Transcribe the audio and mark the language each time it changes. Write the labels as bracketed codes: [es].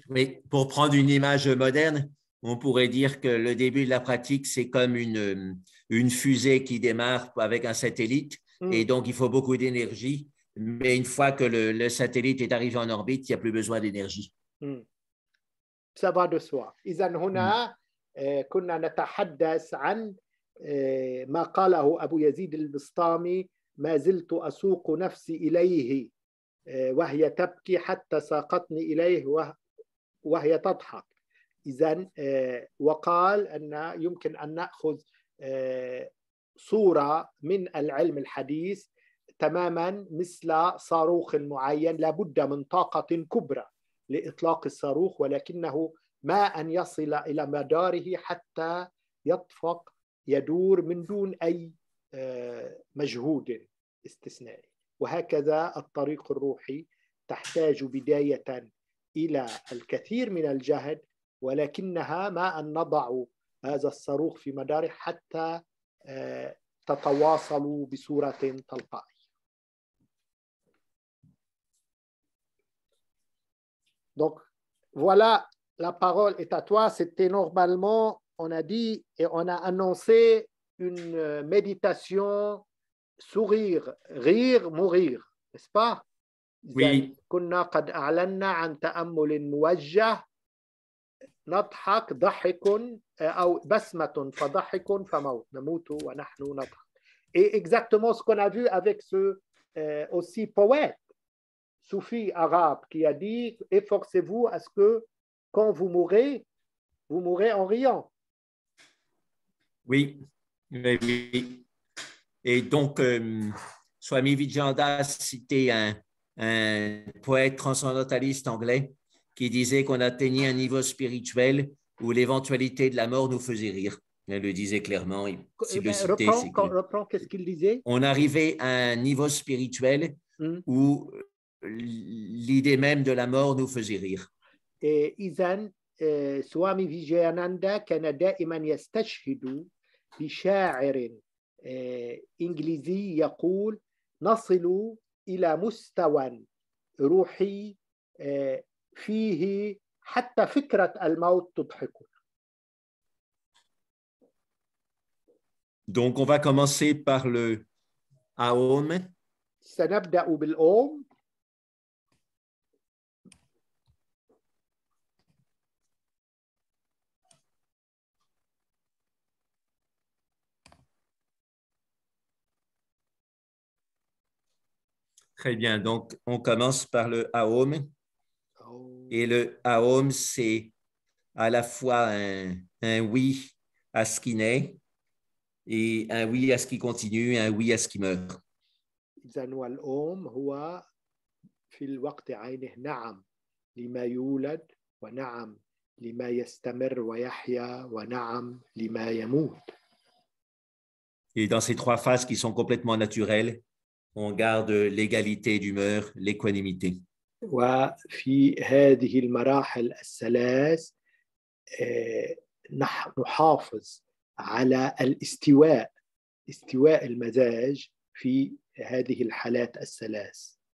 [fr] Oui, pour prendre une image moderne, on pourrait dire que le début de la pratique, c'est comme une fusée qui démarre avec un satellite, et donc il faut beaucoup d'énergie. Mais une fois que le satellite est arrivé en orbite, il n'y a plus besoin d'énergie. Ça va de soi. [ar] إذن هنا كنا نتحدث عن ما قاله أبو يزيد البسطامي: ما زلت أسوق نفسي إليه وهي تبكي حتى ساقتني إليه وهي تضحك. إذن وقال أن يمكن أن نأخذ صورة من العلم الحديث تماما مثل صاروخ معين، لابد من طاقة كبرى لإطلاق الصاروخ، ولكنه ما أن يصل إلى مداره حتى يطفق يدور من دون أي مجهود استثنائي. وهكذا الطريق الروحي تحتاج بداية إلى الكثير من الجهد، ولكنها ما أن نضع هذا الصاروخ في مداره حتى تتواصل بصورة تلقائية. [fr] Donc, voilà, la parole est à toi. C'était normalement, on a dit et on a annoncé une méditation sourire, rire, mourir, n'est-ce pas? Oui. [ar] كنا قد أعلنا عن تأمل موجه نضحك ضحك أو بسمة فضحك فموت نموت ونحن نضحك. [fr] Et exactement ce qu'on a vu avec ce aussi poète soufi arabe qui a dit efforcez-vous à ce que quand vous mourrez en riant. Oui, oui. Et donc, Swami Vivekananda citait un poète transcendentaliste anglais qui disait qu'on atteignait un niveau spirituel où l'éventualité de la mort nous faisait rire. Elle le disait clairement. Reprends, qu'est-ce qu'il disait? On arrivait à un niveau spirituel où l'idée même de la mort nous faisait rire. [ar] إذن سوامي فيجياناندا كان دائما يستشهد بشاعر إنجليزي يقول نصل إلى مستوى روحي فيه حتى فكرة الموت تضحكنا. [fr] Donc, on va commencer par le Aum. [ar] سنبدأ بالأوم. [fr] Très bien. Donc, on commence par le Aum. Et le Aum, c'est à la fois un oui à ce qui naît et un oui à ce qui continue, un oui à ce qui meurt. [ar] إذن والأوم هو في الوقت عينه نعم لما يولد ونعم لما يستمر ويحيا ونعم لما يموت. [fr] Et dans ces 3 phases qui sont complètement naturelles, on garde l'égalité d'humeur, l'équanimité. [ar] وفي هذه المراحل الثلاث نحافظ على الاستواء، استواء المزاج في هذه الحالات الثلاث.